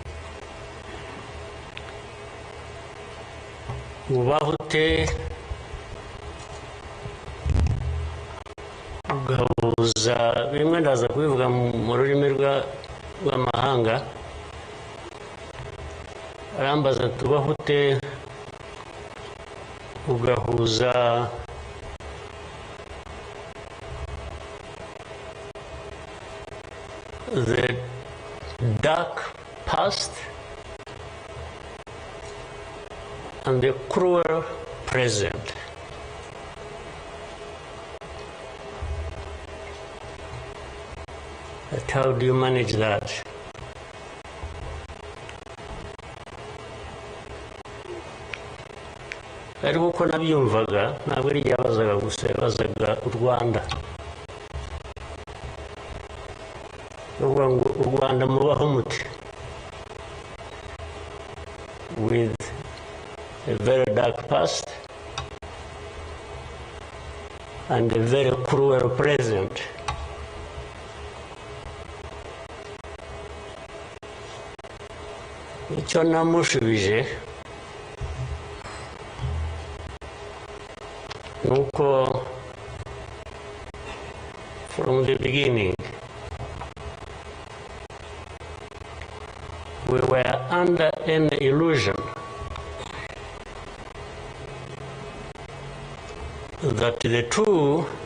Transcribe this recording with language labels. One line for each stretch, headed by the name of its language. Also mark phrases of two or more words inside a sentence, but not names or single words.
Kinyarwanda: ubaho ute ugahuza, bimwe ndaza kubivuga mu rurimi rw'amahanga, arambaza ati ubaho ute ugahuza
English: the dark past and the cruel present. But how do you manage that?
Kinyarwanda: Ariko uko nabyumvaga ntabwo ari yabazaga gusa, yabazaga u Rwanda. Uvuga ngo u Rwanda mubaho muti,
English: with a very dark past and a very cruel present.
Kinyarwanda: Icyo namushubije nuko
English: from the beginning we were under an illusion that the two